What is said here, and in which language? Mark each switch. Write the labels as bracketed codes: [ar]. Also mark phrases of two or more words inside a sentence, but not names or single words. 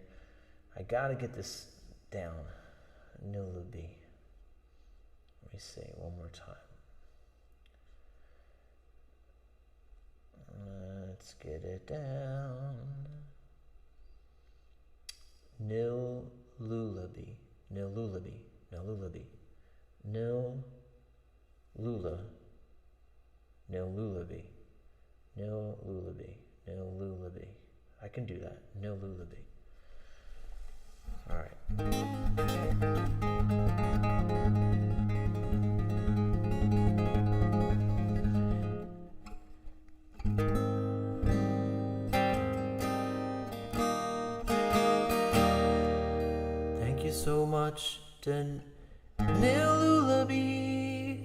[en] I gotta get this down. Nilubi. Let me say it one more time. Let's get it down. Nilulabi. Nilulabi. Nilulabi. Nilulabi. Nilulabi. I can do that. Nilulabi. All right. Thank you so much to Nilulabi.